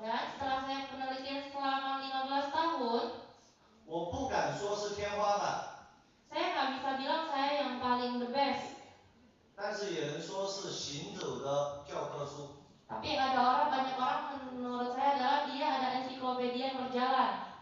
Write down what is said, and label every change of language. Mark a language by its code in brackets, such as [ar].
[id] Dan setelah saya penelitian selama 15 tahun, [zh] 我不敢说是天花板。 [id] saya nggak bisa bilang saya yang paling [en] the best. [zh] 但是也能说是行走的教科书。 [id] Tapi banyak orang menurut saya adalah dia ada ensiklopedia yang berjalan.